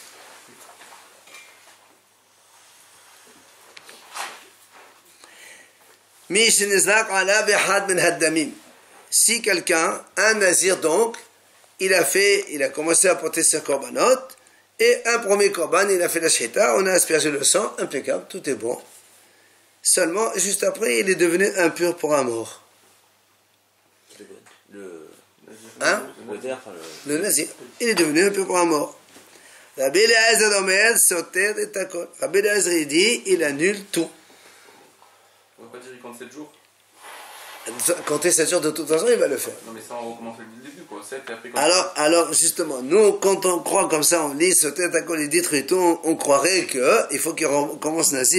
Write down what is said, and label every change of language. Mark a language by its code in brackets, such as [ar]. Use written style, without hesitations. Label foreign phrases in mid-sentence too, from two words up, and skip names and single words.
[fr] Si quelqu'un, un nazir donc, il a commencé à porter sa korbanot, et un premier [he] korban, il a fait la shita, [fr] on a aspergé le sang, impeccable, tout est bon. Seulement, juste après, il est devenu impur pour un mort. Le nazir, il est devenu impur pour un mort. [he] רבי אליעזר אומר סותר את הכל. [fr] Rabbi Eliezer, il dit, il annule tout. On va pas dire qu'il compte 7 jours. Compter 7 jours, de toute façon, il va le faire. Non, mais ça, on recommence dès le début, quoi. 7 et après, Alors, justement, nous, quand on croit comme ça, on lit [he] סותר הכל [fr] et dit tout, on croirait qu'il faut qu'il recommence nazir.